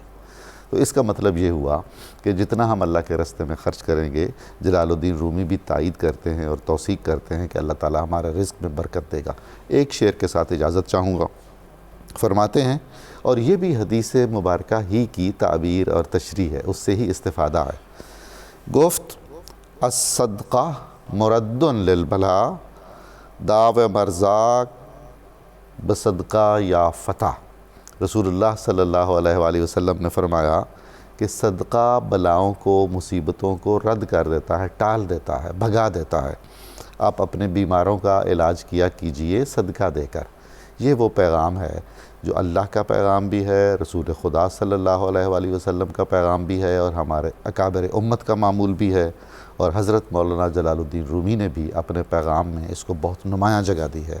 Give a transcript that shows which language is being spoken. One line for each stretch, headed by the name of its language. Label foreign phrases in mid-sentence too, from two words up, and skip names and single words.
Urdu: تو اس کا مطلب یہ ہوا کہ جتنا ہم اللہ کے رستے میں خرچ کریں گے، جلال الدین رومی بھی تائید کرتے ہیں اور توثیق کرتے ہیں کہ اللہ تعالی ہمارے رزق میں برکت دے گا۔ ایک شعر کے ساتھ اجازت چاہوں گا۔ فرماتے ہیں، اور یہ بھی حدیث مبارکہ ہی کی تعبیر اور تشریح ہے، اس سے ہی استفادہ ہے۔
Persian: گفت
Arabic: الصدقہ مرد للبلا
Persian: داو مرزاق بصدقہ یا فتح۔
Urdu: رسول اللہ
Arabic: صلی اللہ علیہ وآلہ وسلم
Urdu: نے فرمایا کہ صدقہ بلاؤں کو، مصیبتوں کو رد کر دیتا ہے، ٹال دیتا ہے، بھگا دیتا ہے۔ آپ اپنے بیماروں کا علاج کیا کیجئے صدقہ دے کر۔ یہ وہ پیغام ہے جو اللہ کا پیغام بھی ہے، رسول خدا
Arabic: صلی اللہ علیہ وآلہ وسلم
Urdu: کا پیغام بھی ہے، اور ہمارے اکابر امت کا معمول بھی ہے، اور حضرت مولانا جلال الدین رومی نے بھی اپنے پیغام میں اس کو بہت نمایاں جگہ دی ہے۔